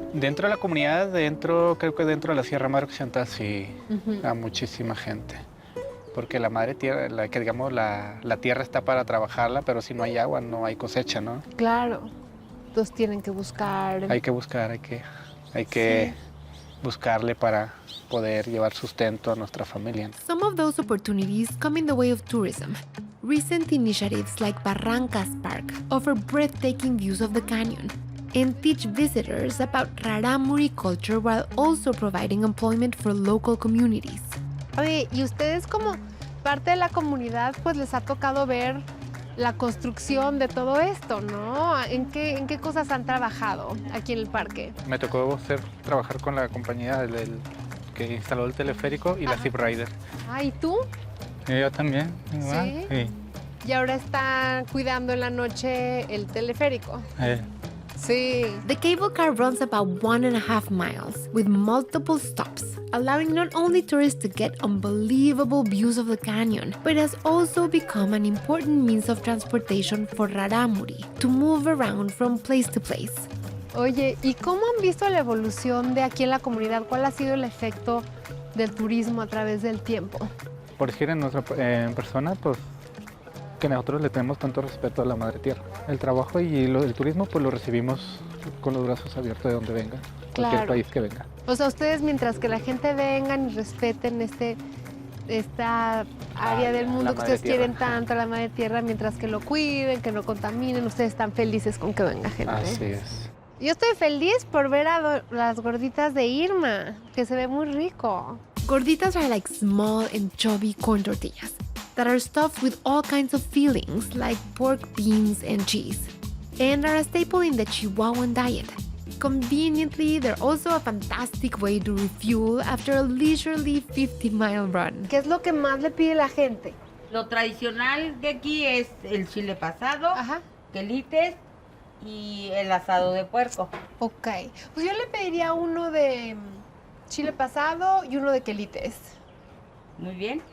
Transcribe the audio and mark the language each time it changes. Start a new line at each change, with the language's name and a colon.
Spanish: Dentro de la comunidad, creo que dentro de la Sierra Madre Occidental sí, a muchísima gente. Porque la madre tierra, la tierra está para trabajarla, pero si no hay agua, no hay cosecha, ¿no? Claro. Entonces tienen que buscar. Hay que buscar, hay que buscarle para poder llevar sustento a nuestra familia.
English: Some of those opportunities come in the way of tourism. Recent initiatives like Barrancas Park offer breathtaking views of the canyon and teach visitors about Rarámuri culture while also providing employment for local communities.
Spanish: Oye, y ustedes como parte de la comunidad, pues les ha tocado ver la construcción de todo esto, ¿no? ¿En qué cosas han trabajado aquí en el parque? Me tocó trabajar con la compañía que instaló el teleférico y la Zip Rider. Ah, ¿y tú? Yo también, igual. ¿Sí? Y ahora están cuidando en la noche el teleférico. Sí.
English: The cable car runs about 1.5 miles with multiple stops, allowing not only tourists to get unbelievable views of the canyon, but has also become an important means of transportation for Rarámuri to move around from place to place.
Spanish: Oye, ¿y cómo han visto la evolución de aquí en la comunidad? ¿Cuál ha sido el efecto del turismo a través del tiempo? Por decir en persona, pues que nosotros le tenemos tanto respeto a la madre tierra. El trabajo y el turismo pues lo recibimos con los brazos abiertos de donde venga, cualquier país que venga. O sea, ustedes mientras que la gente vengan y respeten esta área del mundo que ustedes quieren tanto, la madre tierra, mientras que lo cuiden, que no contaminen, ustedes están felices con que venga gente. Así es. Yo estoy feliz por ver a las gorditas de Irma, que se ve muy rico.
English: Gorditas are like small and chubby corn tortillas that are stuffed with all kinds of fillings like pork, beans, and cheese, and are a staple in the Chihuahuan diet. Conveniently, they're also a fantastic way to refuel after a leisurely 50-mile run.
Spanish: ¿Qué es lo que más le pide la gente? Lo tradicional de aquí es el chile pasado, quelites y el asado de puerco. Ok, pues yo le pediría uno de chile pasado y uno de quelites. Muy bien.